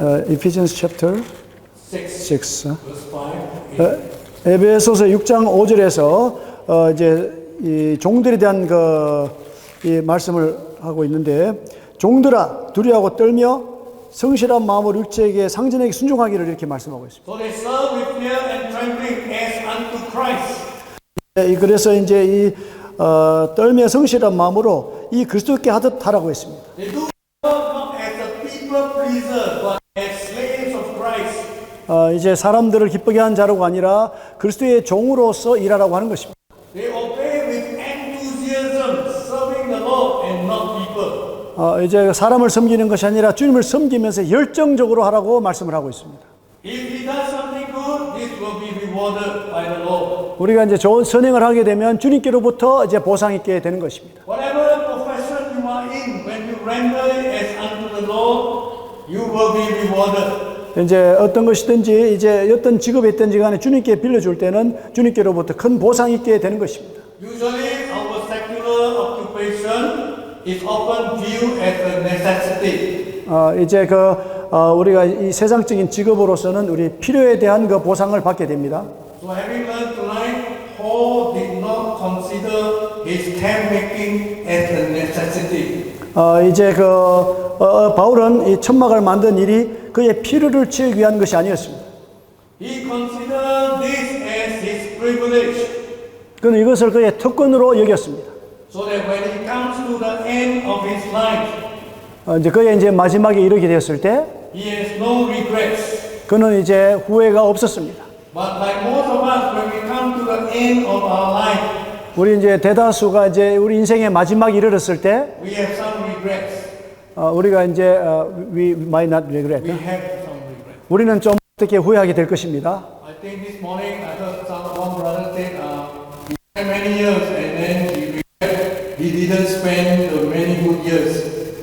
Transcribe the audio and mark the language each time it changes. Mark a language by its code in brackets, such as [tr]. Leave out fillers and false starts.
[en] Ephesians chapter 6, 6. verse 5 to 8. [ko] 에베소서 6장 5절에서 이제 이 종들에 대한 이 말씀을 하고 있는데, 종들아 두려워하고 떨며 성실한 마음으로 육체에게 상전에게 순종하기를 이렇게 말씀하고 있습니다. [en] So they serve with fear and trembling as unto Christ. [ko] 그래서 이제 이 떨며 성실한 마음으로 이 그리스도께 하듯 하라고 했습니다. [en] They do not as a people pleaser, but as slaves of Christ. [ko] 이제 사람들을 기쁘게 한 자로가 아니라 그리스도의 종으로서 일하라고 하는 것입니다. [en] They obey with enthusiasm, serving the Lord and not people. [ko] 이제 사람을 섬기는 것이 아니라 주님을 섬기면서 열정적으로 하라고 말씀을 하고 있습니다. [en] If he does something good, this will be rewarded by the Lord. [ko] 우리가 이제 좋은 선행을 하게 되면 주님께로부터 이제 보상 있게 되는 것입니다. [en] Whatever profession you are in, when you render it as unto the Lord, you will be rewarded. [ko] 이제 어떤 것이든지 이제 어떤 직업에 있든지 간에 주님께 빌려줄 때는 주님께로부터 큰 보상 있게 되는 것입니다. [en] Usually, our secular occupation is often viewed as a necessity. [ko] 이제 우리가 이 세상적인 직업으로서는 우리 필요에 대한 그 보상을 받게 됩니다. [en] So having learned tonight, Paul did not consider his tent making as a necessity. [ko] 이제 바울은 이 천막을 만든 일이 그의 필요를 채우기 위한 것이 아니었습니다. [en] He considered this as his privilege. [ko] 그는 이것을 그의 특권으로 여겼습니다. [en] So that when he comes to the end of his life, [ko] 이제 그의 이제 마지막에 이르게 되었을 때 [en] he has no regrets. [ko] 그는 이제 후회가 없었습니다. [en] But like most of us, when we come to the end of our life, [ko] 우리 이제 대다수가 이제 우리 인생의 마지막에 이르렀을 때 [en] we have some regrets. [ko] 우리가 이제 [en] we might not regret. We have some regrets. [ko] 우리는 좀 어떻게 후회하게 될 것입니다. [en] I think this morning I heard one brother say, he spent many years and then he regret he didn't spend many good years.